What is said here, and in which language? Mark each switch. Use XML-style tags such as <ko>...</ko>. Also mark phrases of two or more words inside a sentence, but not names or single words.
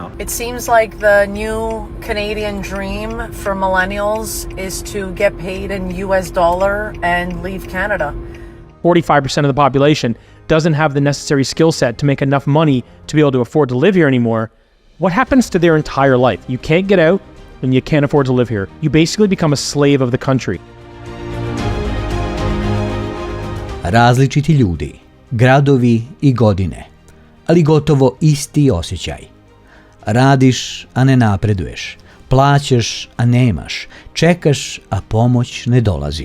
<en>It seems like the new Canadian dream for millennials is to get paid in US dollar and leave Canada. 45% of the population doesn't have the necessary skill set to make enough money to be able to afford to live here anymore. What happens to their entire life? You can't get out and you can't afford to live here. You basically become a slave of the country.</en> <bs>Različiti ljudi, gradovi i godine, ali gotovo isti osjećaj. Radiš, a ne napreduješ. Plaćaš, a nemaš. Čekaš, a pomoć ne dolazi.</bs>